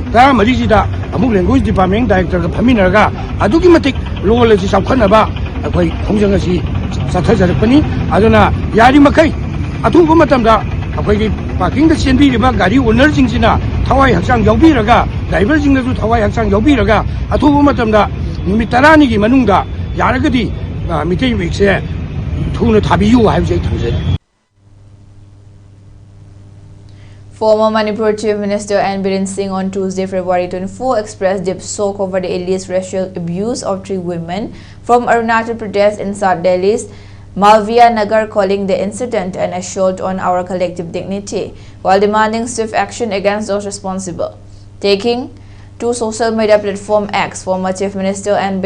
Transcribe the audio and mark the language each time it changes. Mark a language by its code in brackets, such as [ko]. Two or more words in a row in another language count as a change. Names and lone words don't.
[mni] ta mari ji da amuk [en] language department director [mni] ga phaminaraga adugi matik lol si samkhana ba akoi khongjang asi sathajarapani aduna yari makai athumba matam da ꯑꯩꯈꯣꯏꯒꯤ ꯄꯥꯔꯀꯤꯡꯗ ꯆꯦꯟꯕꯤꯔꯤꯕ ꯒꯥꯔꯤ ꯑꯣꯅꯔꯁꯤꯡꯁꯤꯅ ꯊꯋꯥꯏ ꯍꯛꯆꯥꯡ ꯌꯥꯎꯕꯤꯔꯒ ꯗ꯭ꯔꯥꯏꯚꯔꯁꯤꯡꯅꯁꯨ ꯊꯋꯥꯏ ꯍꯛꯆꯥꯡ ꯌꯥꯎꯕꯤꯔꯒ ꯑꯊꯨꯕ ꯃꯇꯝꯗ ꯅꯨꯃꯤꯠ 10ꯅꯤꯒꯤ ꯃꯅꯨꯡꯗ ꯌꯥꯔꯒꯗꯤ ꯃꯤꯇꯩ ꯋꯤꯛꯁꯦ ꯊꯨꯅ ꯊꯥꯕꯤꯌꯨ ꯍꯥꯏꯕꯁꯦ ꯑꯩ ꯊꯝꯖꯔꯤ. [en] Former Manipur Chief Minister N. Biren Singh on Tuesday, February 24, expressed deep shock over the alleged racial abuse of 3 women from Arunachal Pradesh in South Delhi's Malviya Nagar, calling the incident an assault on our collective dignity, while demanding swift action against those responsible. Taking to social media platform X, former Chief Minister N.